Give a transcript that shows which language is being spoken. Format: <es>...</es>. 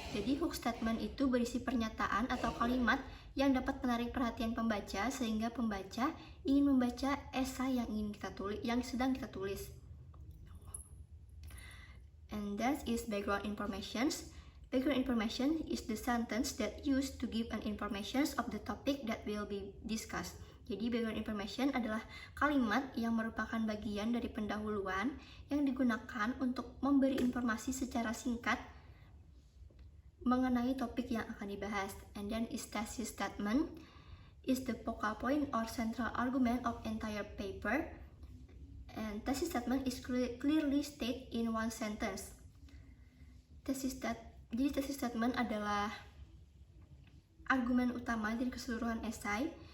<id>Jadi hook statement itu berisi pernyataan atau kalimat yang dapat menarik perhatian pembaca sehingga pembaca ingin membaca esai yang sedang kita tulis.</id> <en>And that is background informations. Background information is the sentence that used to give an information of the topic that will be discussed.</en> <id>Jadi background information adalah kalimat yang merupakan bagian dari pendahuluan yang digunakan untuk memberi informasi secara singkat mengenai topik yang akan dibahas.</id> <en>And then is thesis statement is the focal point or central argument of entire paper. And thesis statement is clearly stated in one sentence.</en> <id>Jadi thesis statement adalah argumen utama dari keseluruhan esai.</id>